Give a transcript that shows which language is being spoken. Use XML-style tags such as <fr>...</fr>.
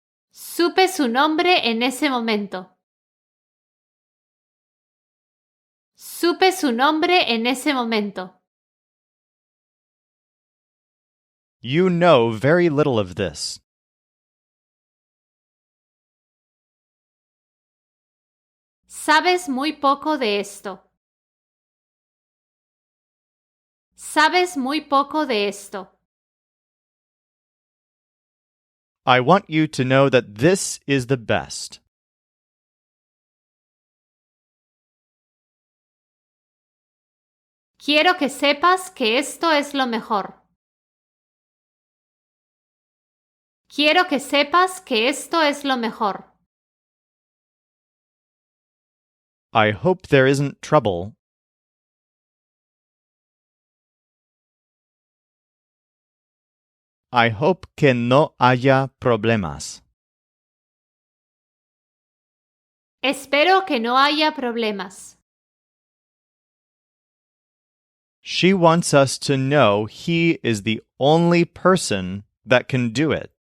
<es>Supe su nombre en ese momento. Supe su nombre en ese momento.</es> <en>You know very little of this.</en> <es>Sabes muy poco de esto. Sabes muy poco de esto.</es> <en>I want you to know that this is the best.</en> <es>Quiero que sepas que esto es lo mejor. Quiero que sepas que esto es lo mejor.</es> <en>I hope there isn't trouble. I hope</en> <es>que no haya problemas. Espero que no haya problemas.</es> <en>She wants us to know he is the only person that can do it.</en>